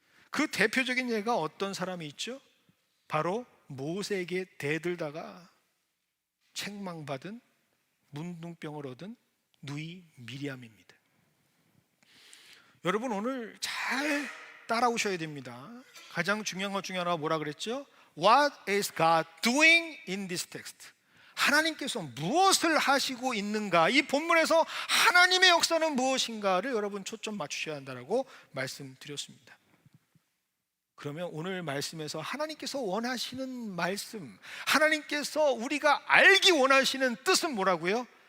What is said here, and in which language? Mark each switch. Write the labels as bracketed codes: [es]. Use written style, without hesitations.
[ko] 그 대표적인 예가 어떤 사람이 있죠? 바로 모세에게 대들다가 책망받은, 문둥병을 얻은 누이 미리암입니다. 여러분 오늘 잘 따라오셔야 됩니다. 가장 중요한 것 중에 하나가 뭐라 그랬죠? [en] What is God doing in this text? [ko] 하나님께서 무엇을 하시고 있는가? 이 본문에서 하나님의 역사는 무엇인가를 여러분 초점 맞추셔야 한다고 말씀드렸습니다. 그러면 오늘 말씀에서 하나님께서 원하시는 말씀, 하나님께서 우리가 알기 원하시는 뜻은 뭐라고요?